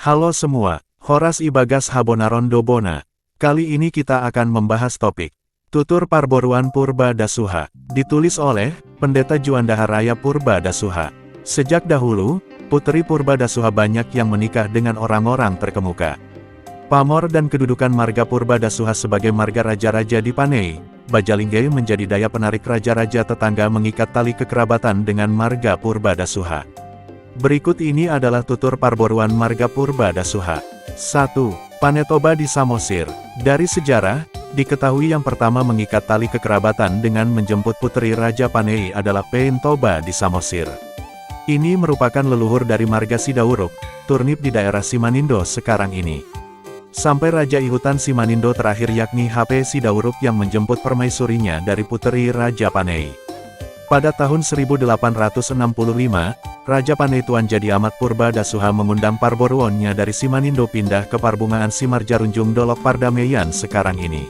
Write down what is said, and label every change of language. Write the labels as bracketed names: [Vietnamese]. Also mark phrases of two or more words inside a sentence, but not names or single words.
[Indonesian] Halo semua, [Batak Simalungun] Horas Ibagas Habonaron Dobona. [Indonesian] Kali ini kita akan membahas topik Tutur Parboruan Purba Dasuha, ditulis oleh Pendeta Juanda Raya Purba Dasuha. Sejak dahulu, putri Purba Dasuha banyak yang menikah dengan orang-orang terkemuka. Pamor dan kedudukan marga Purba Dasuha sebagai marga raja-raja di Panei, Bajalingge menjadi daya penarik raja-raja tetangga mengikat tali kekerabatan dengan marga Purba Dasuha. Berikut ini adalah tutur parboruan marga Purba Dasuha. 1. Panetoba di Samosir. Dari sejarah, diketahui yang pertama mengikat tali kekerabatan dengan menjemput putri Raja Panei adalah Pentoba di Samosir. Ini merupakan leluhur dari marga Sidauruk, turnip di daerah Simanindo sekarang ini. Sampai Raja Ihutan Simanindo terakhir yakni HP Sidauruk yang menjemput permaisurinya dari putri Raja Panei. Pada tahun 1865, Raja Panei Tuan Jadi Amat Purba Dasuha mengundang parboruonnya dari Simanindo pindah ke Parbungaan Simarjarunjung Dolok Pardamaian sekarang ini.